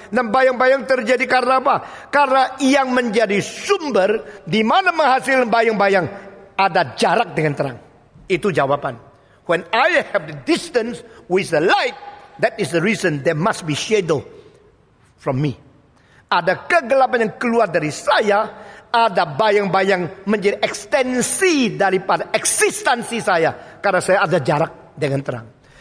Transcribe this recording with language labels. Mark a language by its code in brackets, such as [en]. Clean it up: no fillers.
[id] Dan bayang-bayang terjadi karena apa? Karena yang menjadi sumber di mana menghasilkan bayang-bayang ada jarak dengan terang. Itu jawaban. [en] When I have the distance with the light, that is the reason there must be shadow from me. [id] Ada kegelapan yang keluar dari saya, ada bayang-bayang menjadi ekstensi daripada eksistensi saya, karena saya ada jarak dengan terang.